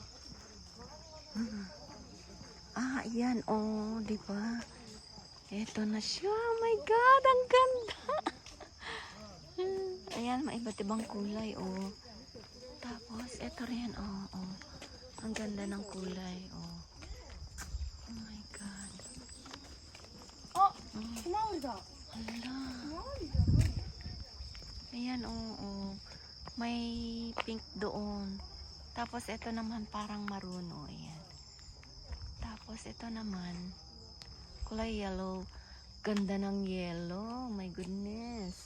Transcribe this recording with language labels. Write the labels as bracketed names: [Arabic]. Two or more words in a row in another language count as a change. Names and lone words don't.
[Filipino] Ayan. Oh, diba? Ito na siya. [English] Oh my God. [Filipino] Ang ganda. Ayan, may iba't ibang kulay, oh. Tapos, ito rin, oh, oh. Ang ganda ng kulay, oh. [English] Oh my God. [Japanese] あ、ひまわりだ。 [Filipino] Hala. Ayan, oh, oh. May pink doon. Tapos, ito naman parang maroon, oh. Ayan. Tapos, ito naman, kulay yellow. Ganda ng yellow. [English] Oh my goodness.